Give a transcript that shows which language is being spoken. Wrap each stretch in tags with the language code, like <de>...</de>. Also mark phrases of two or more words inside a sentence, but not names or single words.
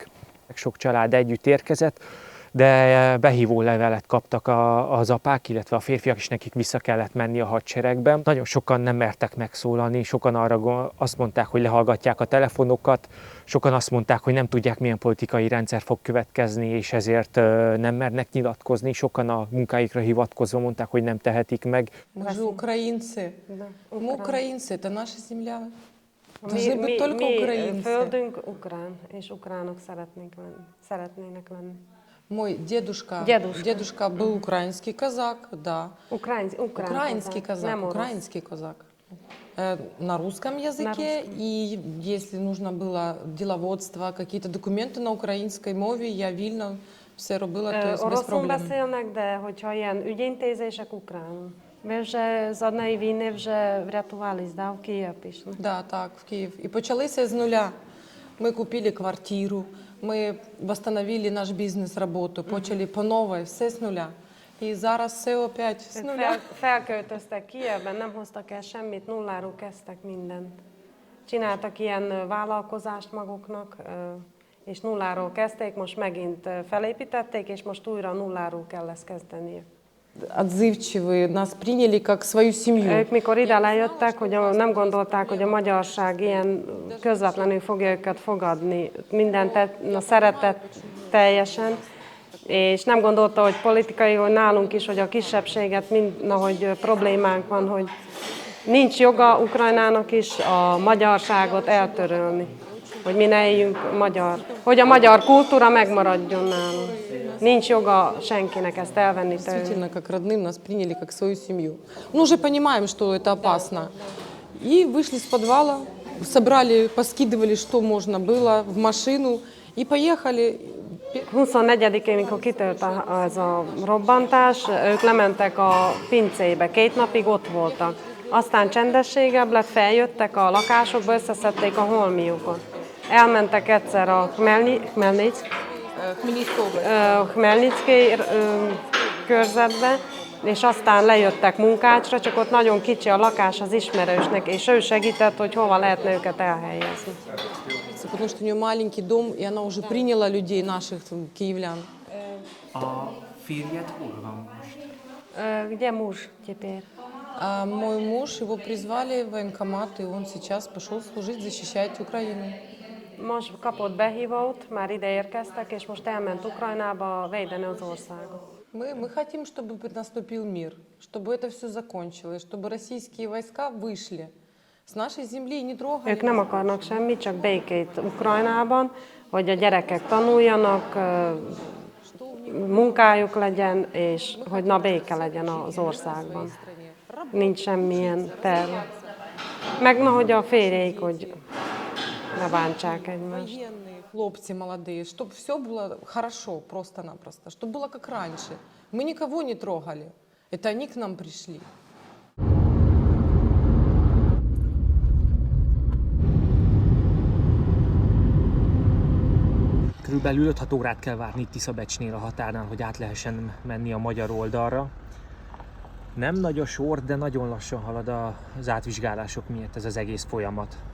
<hu>Sok család együtt érkezett, de behívó levelet kaptak az apák, illetve a férfiak, és nekik vissza kellett menni a hadseregbe. Nagyon sokan nem mertek megszólalni, sokan arra azt mondták, hogy lehallgatják a telefonokat, sokan azt mondták, hogy nem tudják, milyen politikai rendszer fog következni, és ezért nem mernek nyilatkozni. Sokan a munkáikra hivatkozva mondták, hogy nem tehetik meg.</hu> <ru>Мы же украинцы. Мы украинцы, это наша земля.</ru> <hu>Mi földünk ukrán, és ukránok szeretnének lenni.</hu> <ru>Мой дедушка был украинский казак, да. Украинский казак. На русском языке, и если нужно было деловодство, какие-то документы</ru> <uk>на українській мові, я вільно все робила,</uk> <ru>то есть без проблем.</ru> <hu>Oroszul beszélnek, de hogyha ilyen ügyintézések ukránul.</hu> <uk>Ви вже з однієї війни вже врятувались, да, в Київ пішли? Да, так, в Київ. І почалися з нуля. Ми купили квартиру, ми восстановили наш бізнес, роботу, почали по новій, все з нуля. І зараз все опять з нуля.</uk> <hu>Felköltöztek Kijevben, nem hoztak el semmit, nulláról kezdtek mindent. Csináltak ilyen vállalkozást maguknak, és nulláról kezdték, most megint felépítették, és most újra nulláról kell ezt kezdenie.</hu> <ru>Отзывчивые, нас приняли как свою семью.</ru> <hu>Ők mikor ide lejöttek, hogy nem gondolták, hogy a magyarság ilyen közvetlenül fogja őket fogadni, mindent szeretett teljesen, és nem gondolta, hogy politikai, hogy nálunk is, hogy a kisebbséget, hogy problémánk van, hogy nincs joga Ukrajnának is a magyarságot eltörölni, hogy mi ne éljünk magyar, hogy a magyar kultúra megmaradjon nálunk. Nincs joga senkinek ezt elvenni tőlünk.</hu> <ru>Действительно, как родным нас приняли как свою семью. Мы уже понимаем, что это опасно. И вышли с подвала, собрали, поскидывали, что можно было, в машину, и поехали.</ru> <hu>24-én, mikor kitört ez a robbantás, ők lementek a pincébe, 2 napig ott voltak. Aztán csendességebb lett, feljöttek a lakásokba, összeszedték a holmiukat. Elmentek egyszer a Khmelnytszki körzetbe, és aztán lejöttek Munkácsra, csak ott nagyon kicsi a lakás az ismerősnek, és ő segített, hogy hova lehetne őket elhelyezni.</hu> <ru>Потому что у нее маленький дом, и она уже приняла людей, наших киевлян.</ru> <hu>A férjed hol van most?</hu> <ru>Где муж теперь? А мой муж, его призвали в военкомат, и он сейчас пошел служить, защищать Украину.</ru> <hu>Most kapott behívót, már ide érkeztek, és most elment Ukrajnába védeni az országot.</hu> <ru>Мы хотим, чтобы наступил мир, чтобы это все закончилось, чтобы российские войска вышли с нашей земли и не трогали.</ru> <hu>Ők nem akarnak semmit, csak békét Ukrajnában, hogy a gyerekek tanuljanak, munkájuk legyen, és hogy béke legyen az országban. Nincs semmilyen terv. Meg hogy a férjeik, hogy ne bántsák egymást.</hu> <ru>Военные, хлопцы молодые, чтобы все было хорошо, просто-напросто, чтобы было как раньше. Мы никого не трогали, это они к нам пришли.</ru> <hu>Körülbelül 5-6 órát kell várni itt Tiszabecsnél a határnál, hogy át lehessen menni a magyar oldalra. Nem nagy a sor, de nagyon lassan halad az átvizsgálások miatt ez az egész folyamat.</hu>